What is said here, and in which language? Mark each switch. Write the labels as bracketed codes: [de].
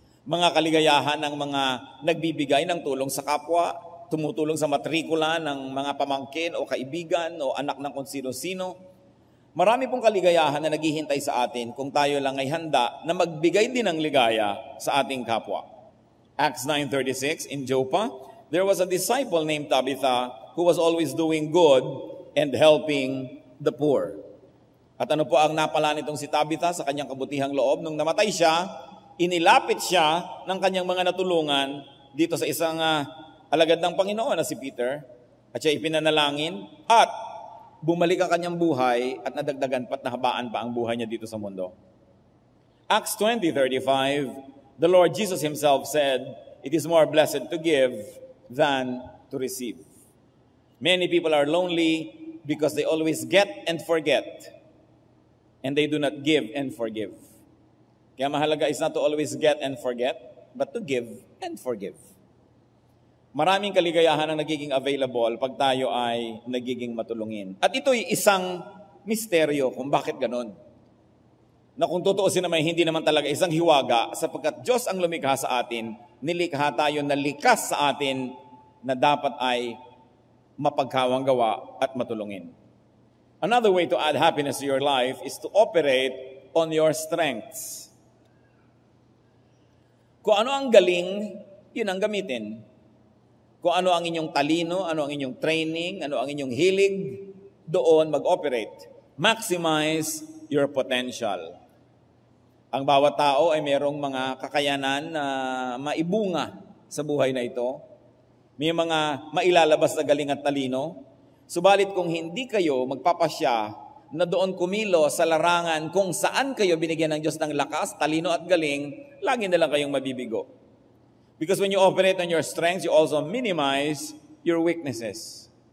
[tl] Mga kaligayahan ng mga nagbibigay ng tulong sa kapwa, tumutulong sa matrikula ng mga pamangkin o kaibigan o anak ng kung sino-sino. Marami pong kaligayahan na naghihintay sa atin kung tayo lang ay handa na magbigay din ng ligaya sa ating kapwa. [en] Acts 9:36, in Joppa, there was a disciple named Tabitha who was always doing good and helping the poor. [tl] At ano po ang napala nitong si Tabitha sa kanyang kabutihang loob? Nung namatay siya, inilapit siya ng kanyang mga natulungan dito sa isang alagad ng Panginoon na si Peter, at siya ipinanalangin at bumalik ang kanyang buhay at nadagdagan pa't nahabaan pa ang buhay niya dito sa mundo. [en] Acts 20:35, the Lord Jesus himself said, "It is more blessed to give than to receive." Many people are lonely because they always get and forget, and they do not give and forgive. [tl] Kaya mahalaga [en] is not to always get and forget, but to give and forgive. [tl] Maraming kaligayahan ang nagiging available pag tayo ay nagiging matulungin. At ito'y isang misteryo kung bakit ganon. Na kung tutuusin naman, hindi naman talaga isang hiwaga, sapagkat Diyos ang lumikha sa atin, nilikha tayo na likas sa atin na dapat ay mapagkawang gawa at matulungin. [en] Another way to add happiness to your life is to operate on your strengths. [tl] Kung ano ang galing, yun ang gamitin. Kung ano ang inyong talino, ano ang inyong training, ano ang inyong hilig, doon mag-operate. [en] Maximize your potential. [tl] Ang bawat tao ay mayroong mga kakayanan na maibunga sa buhay na ito. May mga mailalabas na galing at talino. Subalit kung hindi kayo magpapasya na doon kumilo sa larangan kung saan kayo binigyan ng Diyos ng lakas, talino at galing, lagi na lang kayong mabibigo. [en] Because when you operate on your strengths, you also minimize your weaknesses.